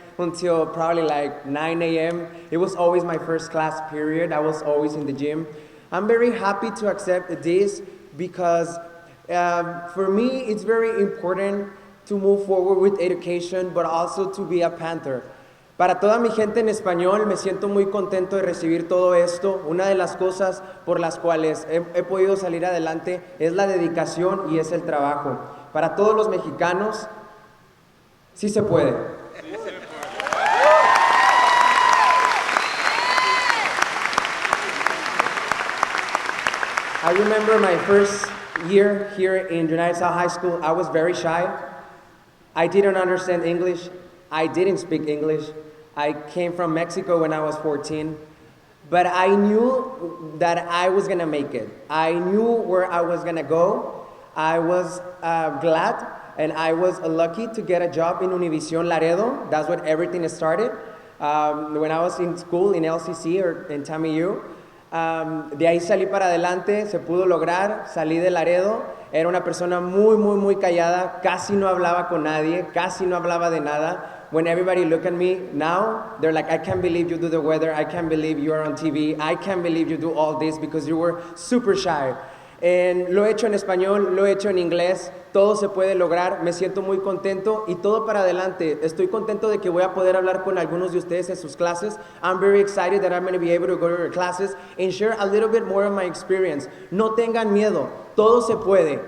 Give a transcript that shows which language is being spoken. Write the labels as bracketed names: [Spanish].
[English] until probably like 9 a.m. It was always my first class period. I was always in the gym. I'm very happy to accept this because for me, it's very important to move forward with education, but also to be a Panther. [Spanish] Para toda mi gente en español, me siento muy contento de recibir todo esto. Una de las cosas por las cuales he podido salir adelante es la dedicación y es el trabajo. Para todos los mexicanos, sí se puede. [English] I remember my first year here in United South High School. I was very shy. I didn't understand English. I didn't speak English. I came from Mexico when I was 14. But I knew that I was going to make it. I knew where I was going to go. I was glad and I was lucky to get a job in Univision Laredo. That's when everything started. When I was in school in LCC or in TAMIU. [Spanish] De ahí salí para adelante, se pudo lograr, salí de Laredo, era una persona muy callada, casi no hablaba con nadie, casi no hablaba de nada. [English] When everybody look at me now, they're like, I can't believe you do the weather, I can't believe you are on TV, I can't believe you do all this because you were super shy. [Spanish] Lo he hecho en español, lo he hecho en inglés, todo se puede lograr, me siento muy contento y todo para adelante. Estoy contento de que voy a poder hablar con algunos de ustedes en sus clases. [English] I'm very excited that I'm going to be able to go to your classes and share a little bit more of my experience. [Spanish] No tengan miedo, todo se puede.